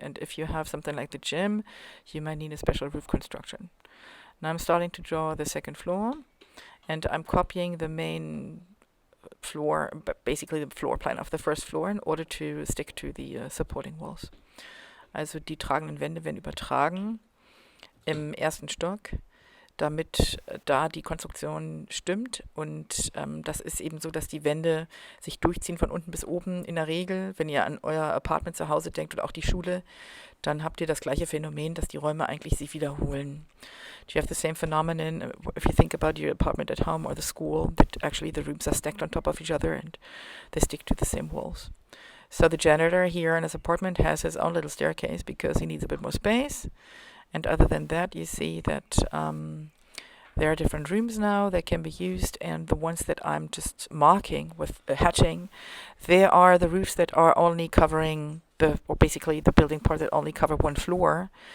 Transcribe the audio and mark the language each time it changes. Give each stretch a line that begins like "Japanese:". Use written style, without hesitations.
English: And if you have something like the gym, you might need a special roof construction. Now I'm starting to draw the second floor, and I'm copying the main floor, basically the floor plan of the first floor, in order to stick to the supporting walls.
German: Also die tragenden Wände werden übertragen im ersten Stock, damit da die Konstruktion stimmt. Und das ist eben so, dass die Wände sich durchziehen von unten bis oben. In der Regel, wenn ihr an euer Apartment zu Hause denkt oder auch die Schule, dann habt ihr das gleiche Phänomen, dass die Räume eigentlich sich wiederholen.
English: You have the same phenomenon if you think about your apartment at home or the school, that actually the rooms are stacked on top of each other and they stick to the same walls. So the janitor here in his apartment has his own little staircase because he needs a bit more space. And other than that, you see that there are different rooms now that can be used, and the ones that I'm just marking with hatching, there are the roofs that are only covering basically the building part that only cover one floor.